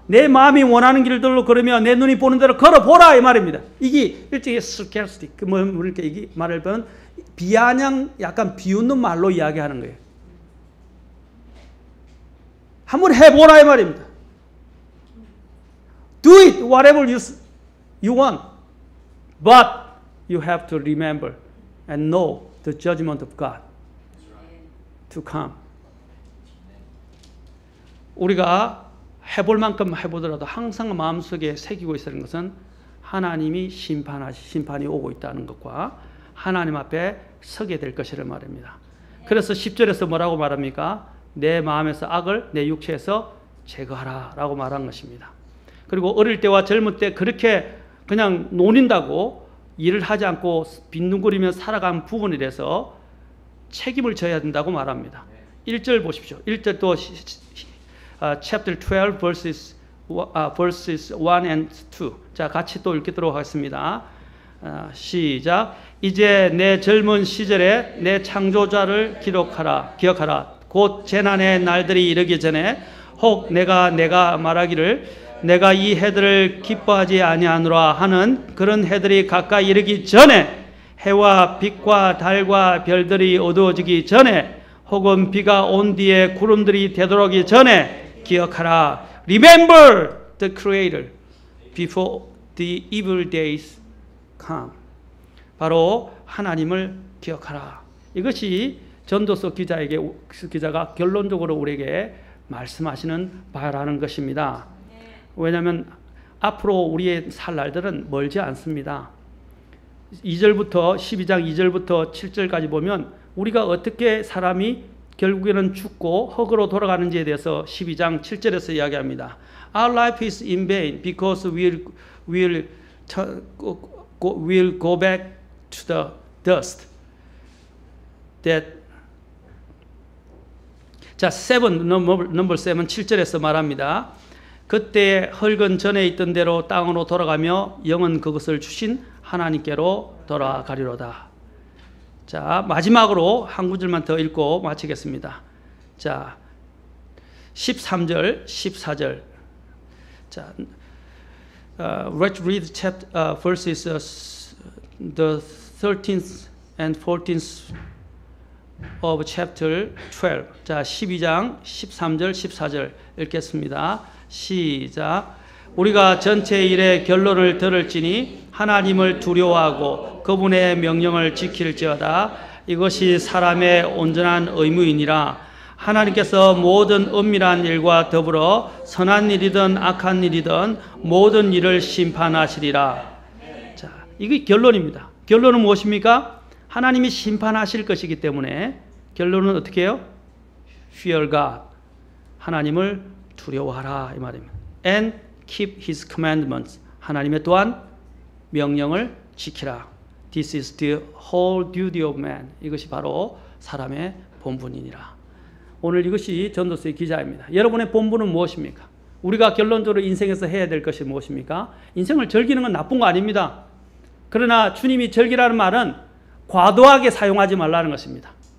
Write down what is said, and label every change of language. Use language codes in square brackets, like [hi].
[ko] 내 마음이 원하는 길들로 걸으며 내 눈이 보는 대로 걸어보라 이 말입니다. 이게 일종의 sarcastic, 이게 말을 보면 비아냥, 약간 비웃는 말로 이야기하는 거예요. 한번 해보라 이 말입니다. [en] Do it whatever you want, but you have to remember and know the judgment of God to come. [ko] 우리가 해볼 만큼 해보더라도 항상 마음속에 새기고 있는 것은 하나님이 심판이 오고 있다는 것과 하나님 앞에 서게 될 것이란 말입니다. 그래서 10절에서 뭐라고 말합니까? 내 마음에서 악을 내 육체에서 제거하라 라고 말한 것입니다. 그리고 어릴 때와 젊을 때 그렇게 그냥 노린다고 일을 하지 않고 빈둥거리며 살아간 부분이라서 책임을 져야 된다고 말합니다. 1절 보십시오. 1절 또 [en] chapter 12 verses 1 and 2. [ko] 자, 같이 또 읽도록 하겠습니다. 시작. 이제 내 젊은 시절에 내 창조자를 기억하라. 곧 재난의 날들이 이르기 전에 혹 내가 말하기를 내가 이 해들을 기뻐하지 아니하노라 하는 그런 해들이 가까이 이르기 전에 해와 빛과 달과 별들이 어두워지기 전에 혹은 비가 온 뒤에 구름들이 되돌아오기 전에 기억하라. [en] Remember the Creator before the evil days come. [ko] 바로 하나님을 기억하라. 이것이 전도서 기자가 결론적으로 우리에게 말씀하시는 바라는 것입니다. 왜냐하면 앞으로 우리의 살 날들은 멀지 않습니다. 12장 2절부터 7절까지 보면 우리가 어떻게 사람이 결국에는 죽고 흙으로 돌아가는지에 대해서 12장 7절에서 이야기합니다. [en] Our life is in vain because we'll go back to the dust. [ko] 자, 7, [en] number 7, [ko] 7절에서 말합니다. 그때 흙은 전에 있던 대로 땅으로 돌아가며 영은 그것을 주신 하나님께로 돌아가리로다. 자, 마지막으로 한 구절만 더 읽고 마치겠습니다. 자, 13절, 14절. 자, [en] let's read verses the 13th and 14th of chapter 12. [ko] 자, 12장 13절, 14절 읽겠습니다. 시작. 우리가 전체 일의 결론을 들을지니 하나님을 두려워하고 그분의 명령을 지킬지어다. 이것이 사람의 온전한 의무이니라. 하나님께서 모든 은밀한 일과 더불어 선한 일이든 악한 일이든 모든 일을 심판하시리라. 자, 이게 결론입니다. 결론은 무엇입니까? 하나님이 심판하실 것이기 때문에 결론은 어떻게 해요? [en] Fear God. [ko] 하나님을 두려워하라 이 말입니다. [en] And keep His commandments. [ko] 하나님의 또한 명령을 지키라. [en] This is the whole duty of man. [ko] 이것이 바로 사람의 본분이니라. 오늘 이것이 전도서의 기자입니다. 여러분의 본분은 무엇입니까? 우리가 결론적으로 인생에서 해야 될 것이 무엇입니까? 인생을 즐기는 건 나쁜 거 아닙니다. 그러나 주님이 즐기라는 말은 과도하게 사용하지 말라는 것입니다.